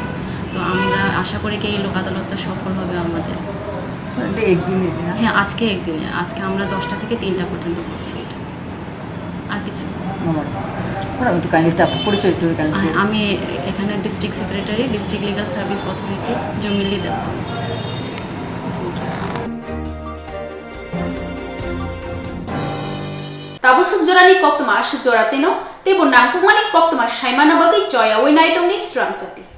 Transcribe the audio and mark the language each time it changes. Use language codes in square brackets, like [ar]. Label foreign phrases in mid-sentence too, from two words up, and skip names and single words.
[bn] তো আমরা আশা করি কি এই লোক আদালতটা সফল হবে আমাদের। হ্যাঁ, আজকে একদিনে, আজকে আমরা 10টা থেকে 3টা পর্যন্ত করছি এটা, আর কিছু। আমি এখানে [en] District Secretary, District Legal Service Authority, [bn] জমিলি দেব। [trp] Tabusuk jorani koktomas jorateno, tebo nangkumani koktomas shaimana bagai joya wenai tongni strang jati.